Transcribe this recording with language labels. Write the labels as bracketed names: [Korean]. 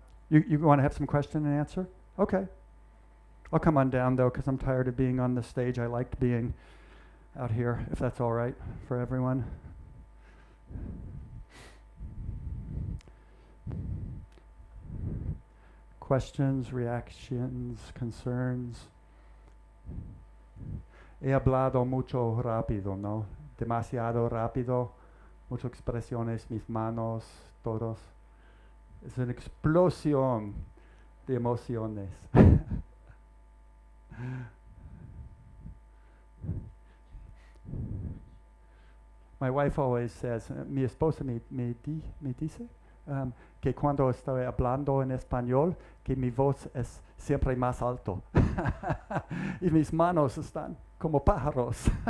[English] You want to have some question and answer? Okay. I'll come on down, though, because I'm tired of being on the stage. I liked being out here, if that's all right for everyone. Questions, reactions, concerns? [Spanish] He hablado mucho rápido, ¿no? Demasiado rápido, muchas expresiones, mis manos, todos. Es una explosión de emociones. [English] My wife always says, [Spanish] mi esposa me dice, que cuando estoy hablando en español, que mi voz es siempre más alto. Y mis manos están como pájaros.